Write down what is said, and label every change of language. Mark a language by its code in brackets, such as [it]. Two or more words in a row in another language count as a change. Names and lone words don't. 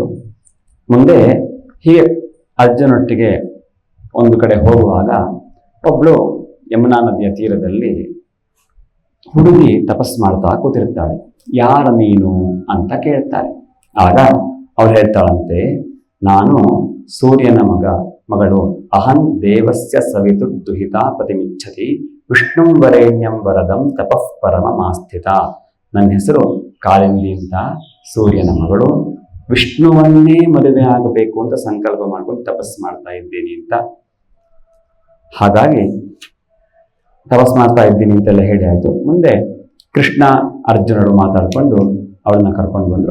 [kn] ಮುಂದೆ ಹೀಗೆ ಅರ್ಜುನೊಟ್ಟಿಗೆ ಒಂದು ಕಡೆ ಹೋಗುವಾಗ ಒಬ್ಬಳು ಯಮುನಾ ನದಿಯ ತೀರದಲ್ಲಿ ಹುಡುಗಿ ತಪಸ್ ಮಾಡ್ತಾ ಕೂತಿರ್ತಾಳೆ. ಯಾರ ನೀನು ಅಂತ ಕೇಳ್ತಾಳೆ. ಆಗ ಅವಳು ಹೇಳ್ತಾಳಂತೆ, ನಾನು ಸೂರ್ಯನ ಮಗಳು. [sa] ಅಹಂ ದೇವಸ್ಯ ಸವಿತು ದುಹಿತಾ ಪ್ರತಿಮಿಚ್ಛತಿ ವಿಷ್ಣುಂ ವರೇಣ್ಯಂ ವರದಂ ತಪಃ ಪರಮಮಾಸ್ಥಿತ. [kn] ನನ್ನ ಹೆಸರು ಕಾಳಿಂದಿ ಅಂತ, ಸೂರ್ಯನ ಮಗಳು, ವಿಷ್ಣುವನ್ನೇ ಮದುವೆ ಆಗಬೇಕು ಅಂತ ಸಂಕಲ್ಪ ಮಾಡ್ಕೊಂಡು ತಪಸ್ ಮಾಡ್ತಾ ಇದ್ದೀನಿ ಅಂತ. ಹಾಗಾಗಿ ತಪಸ್ ಮಾಡ್ತಾ ಇದ್ದೀನಿ ಅಂತೆಲ್ಲ ಹೇಳಿ ಆಯಿತು. ಮುಂದೆ ಕೃಷ್ಣ ಅರ್ಜುನರು ಮಾತಾಡಿಕೊಂಡು ಅವಳನ್ನ ಕರ್ಕೊಂಡು ಬಂದರು.